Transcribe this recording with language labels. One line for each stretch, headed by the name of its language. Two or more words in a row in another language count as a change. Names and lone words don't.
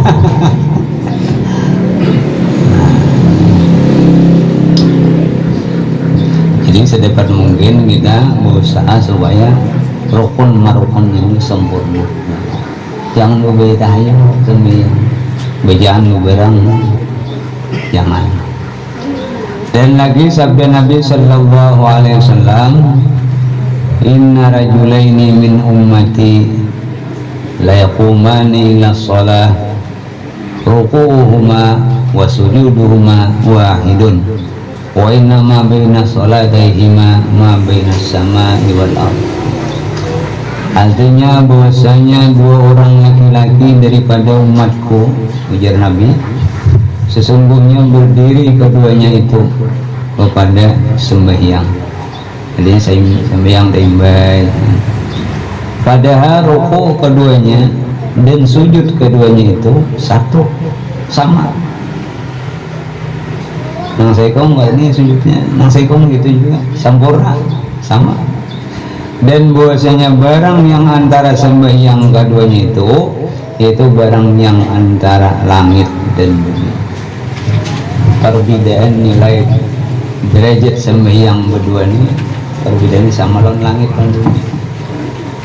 Indonesian: Jadi sedapat mungkin kita berusaha supaya rukun marukun ini sempurna. Jangan berbeda aja sembahyang, bejaan berang jangan. Dan lagi sabda Nabi
Arabic: صلى الله عليه وسلم إن رجلين من أمتي ليقومان إلى الصلاة ركوعهما وسجودهما واحد وإن ما بين صلاتيهما ما بين السماء والأرض.
Indonesian: Artinya bahwasanya 2 orang laki-laki daripada umatku, ujar Nabi, sesungguhnya berdiri keduanya itu kepada sembahyang. Jadi sembahyang timbai. Padahal ruku keduanya dan sujud keduanya itu satu, sama.
Banjar: Nang sekong ini sujudnya, nang sekong gitu juga, sempurna, sama.
Indonesian: Dan bahwasanya barang yang antara sembahyang keduanya itu barang yang antara langit dan bumi. Perbedaan nilai derajat sembahyang berdua ini, perbedaannya sama lawan langit dan bumi.